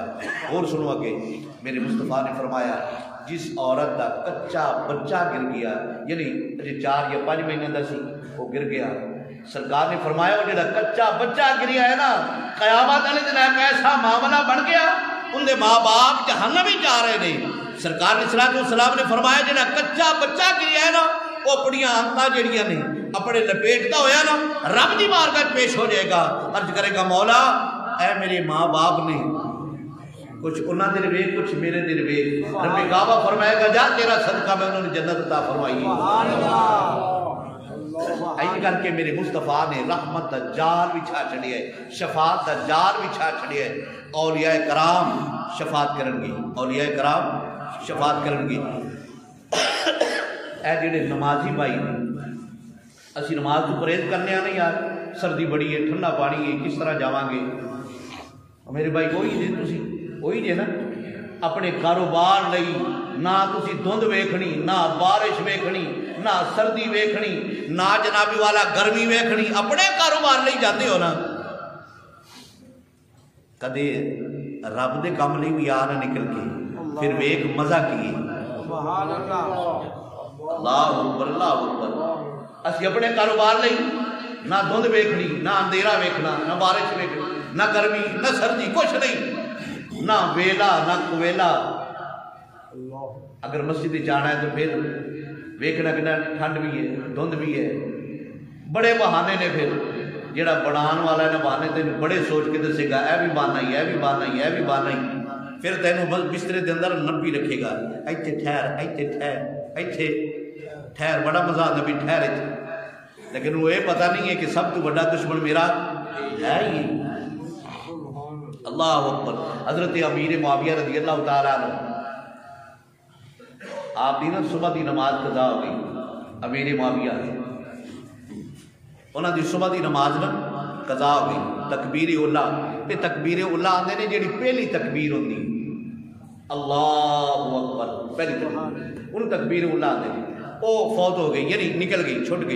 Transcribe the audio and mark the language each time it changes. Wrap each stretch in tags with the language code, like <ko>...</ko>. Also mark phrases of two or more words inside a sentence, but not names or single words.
<pa>اور سنو اگے میرے مصطفیٰ نے فرمایا جس عورت کا کچا بچہ گر گیا یعنی 4 یا 5 مہینے کا سی وہ گر گیا, سرکار نے فرمایا وہ جڑا کچا بچہ گریا ہے نا قیامت والے دن ایک ایسا معاملہ بن گیا ان دے ماں باپ جہنم ہی جا رہے نے. سرکار</pa> <ar>علیہ الصلوۃ والسلام</ar> <pa>نے فرمایا جڑا کچا بچہ گریا ہے نا وہ اپنی آنتاں جڑیاں نے اپنے لپیٹتا ہویا نا رب دی بارگاہ پیش ہو جائے گا, عرض کرے گا مولا اے میرے ماں باپ نے کچھ انہاں دے ویکھ کچھ میرے دے ویکھ. رب کعبہ فرمائے گا جا تیرا صدقہ میں انہوں نے جنت عطا فرمائی.</pa> <ar>سبحان اللہ.</ar> <pa>ایسے کر کے میرے مصطفیٰ نے رحمت دا جال بچھا چھڑیا ہے, شفاعت دا جال بچھا چھڑیا ہے. اولیاء کرام شفاعت کرن گے, اولیاء کرام شفاعت کرن گے. اے جڑے نمازی بھائی اسی نماز تو پرہیز کرنے نہیں یار، سردی بڑی ہے، ٹھنڈا پانی ہے، کس طرح جاواں گے؟ میرے بھائی وہی جی تسی وہی جے نا اپنے کاروبار لئی نہ تسی دھند ویکھنی، نہ بارش ویکھنی، نہ سردی ویکھنی، نہ جنابی والا گرمی ویکھنی، اپنے کاروبار لئی جاندے ہو نا، کدے رب دے کام لئی بھی آ نہ نکل کے پھر ویکھ مزہ کیے۔</pa> <ar>اللہ اکبر اللہ اکبر۔</ar> <pa>اسی اپنے کاروبار لئی نہ دھند ویکھنی، نہ اندھیرا ویکھنا، نہ بارش ویکھنی، نہ گرمی نہ سردی، کچھ نہیں، نہ ویلا نہ کویلا۔ اگر مسجد جانا ہے تو پھر ویکھنا کہ ٹھنڈ بھی ہے، دھند بھی ہے، بڑے بہانے نے پھر جڑا بڑھان والا ہے نا بہانے تینوں بڑے سوچ کے دسے گا اے بھی بہانا ہی، اے بھی بہانا ہی، اے بھی بہانا ہی، پھر تینوں بس بسترے دے اندر نبی رکھے گا، ایتھے ٹھہر، ایتھے ٹھہر، ایتھے ٹھہر، بڑا مزہ آتا بھی ٹھہر ایتھے، لیکن وہ یہ پتہ نہیں ہے کہ سب تو بڑا دشمن میرا ہے ہی۔</pa> <ar>اللہ اکبر۔</ar> <pa>حضرت امیر معاویہ</pa> <ar>رضی اللہ تعالیٰ عنہ</ar> <pa>آپ دی نا صبح دی نماز قضا ہو گئی، امیر معاویہ انہاں دی صبح دی نماز نا قضا ہو گئی، تکبیر اولا، یہ تکبیر اولا آندے نے جیڑی پہلی تکبیر ہوندی</pa> <ar>اللہ اکبر،</ar> <pa>پہلی تکبیر انہوں تکبیر اولا آندے نے، وہ فوت ہو گئی، یعنی نکل گئی، چھٹ گئی۔</pa>